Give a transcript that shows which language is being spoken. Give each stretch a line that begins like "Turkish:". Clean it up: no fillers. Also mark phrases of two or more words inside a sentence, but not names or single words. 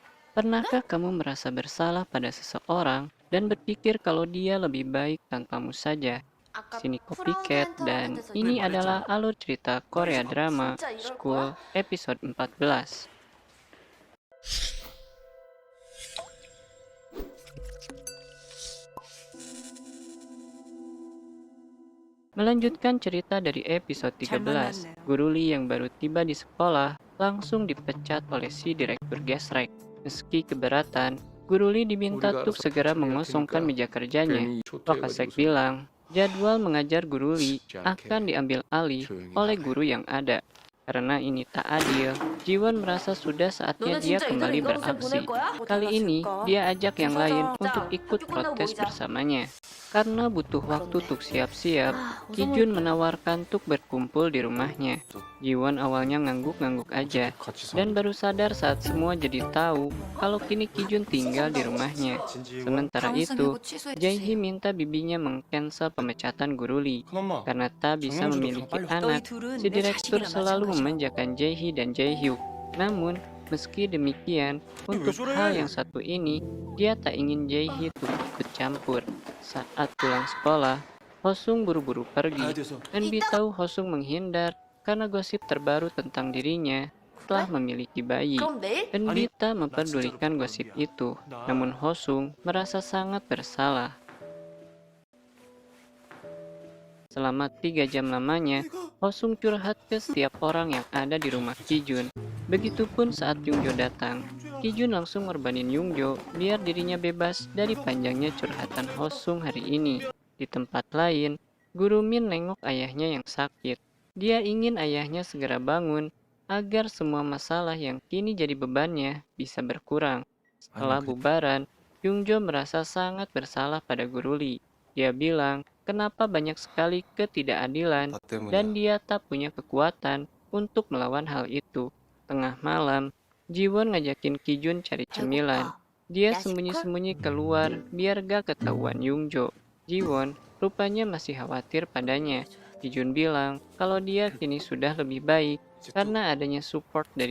Indonesian: Pernahkah kamu merasa bersalah pada seseorang dan berpikir kalau dia lebih baik tanpamu saja?
Korean: 아까
Indonesian: Sini Copycat dan
Korean: 프라그멘트한테 대해서
Indonesian: ini
Korean: 얘기
Indonesian: adalah
Korean: 그랬잖아.
Indonesian: alur cerita
Korean: 너희
Indonesian: Korea
Korean: 저
Indonesian: drama
Korean: 진짜 이럴
Indonesian: School
Korean: 거야?
Indonesian: episode 14. Melanjutkan cerita dari episode
Korean: 잘
Indonesian: 13,
Korean: 만났네요.
Indonesian: Guru Lee yang baru tiba di sekolah langsung dipecat oleh si direktur gesrek. Meski keberatan, Guru Lee diminta
Korean: 우리가
Indonesian: untuk
Korean: 알아서
Indonesian: segera
Korean: 대처해야
Indonesian: mengosongkan
Korean: 테니까
Indonesian: meja kerjanya.
Korean: 괜히 초토해가지고
Indonesian: Wakasek
Korean: 좀
Indonesian: bilang, jadwal mengajar Guru Lee
Korean: 쉽지
Indonesian: akan
Korean: 않게
Indonesian: diambil alih
Korean: 조용히
Indonesian: oleh
Korean: 하래.
Indonesian: guru yang ada. Karena ini tak adil, Jiwon merasa sudah saatnya
Korean: 너네
Indonesian: dia
Korean: 진짜 이대로
Indonesian: kembali
Korean: 인간고생 보낼
Indonesian: beraksi.
Korean: 거야? 뭐
Indonesian: Kali ini,
Korean: 달라질까?
Indonesian: dia ajak
Korean: 김
Indonesian: yang lain
Korean: 사장,
Indonesian: untuk
Korean: 자,
Indonesian: ikut
Korean: 학교 끝나고
Indonesian: protes
Korean: 모이자.
Indonesian: bersamanya. Karena butuh waktu
Korean: 그런데
Indonesian: untuk siap-siap,
Korean: 우성은
Indonesian: Kijun menawarkan untuk berkumpul di rumahnya. Jiwon awalnya ngangguk-ngangguk aja,
Korean: 같이
Indonesian: dan
Korean: 사는
Indonesian: baru sadar saat semua jadi tahu kalau kini Kijun tinggal di rumahnya. Sementara itu, Jae-hee minta bibinya meng-cancel pemecatan Guru Lee.
Korean: 큰엄마
Indonesian: Karena tak bisa
Korean: 정영주도
Indonesian: memiliki
Korean: 그냥 빨리
Indonesian: anak,
Korean: 너희 둘은
Indonesian: si
Korean: 내
Indonesian: direktur
Korean: 자식이나
Indonesian: selalu
Korean: 마찬가지라고.
Indonesian: memanjakan Jae-hee dan Jae-hyuk. Namun, meski demikian,
Korean: 왜
Indonesian: untuk
Korean: 저래?
Indonesian: hal yang satu ini, dia tak ingin Jae-hee untuk ikut campur. Saat pulang sekolah, Hosung buru-buru pergi.
Korean: 돼서
Indonesian: Enbi tahu Hosung menghindar karena gosip terbaru tentang dirinya telah memiliki bayi.
Korean: 그럼 내일?
Indonesian: Enbi tak memperdulikan gosip itu, namun Hosung merasa sangat bersalah. Selama 3 jam lamanya, Hosung curhat ke setiap orang yang ada di rumah Kijun. Begitupun saat Yungjo datang, Kijun langsung ngorbanin Yungjo biar dirinya bebas dari panjangnya curhatan Hosung hari ini. Di tempat lain, Guru Min nengok ayahnya yang sakit. Dia ingin ayahnya segera bangun agar semua masalah yang kini jadi bebannya bisa berkurang. Setelah bubaran, Yungjo merasa sangat bersalah pada Guru Lee. Dia bilang, kenapa banyak sekali ketidakadilan
Korean: 나 때문이야.
Indonesian: dan dia tak punya kekuatan untuk melawan hal itu. Tengah malam, Jiwon ngajakin Kijun cari cemilan. Dia sembunyi-sembunyi keluar biar gak ketahuan Yungjo. Jiwon rupanya masih khawatir padanya. Kijun bilang kalau dia kini sudah lebih baik karena adanya support dari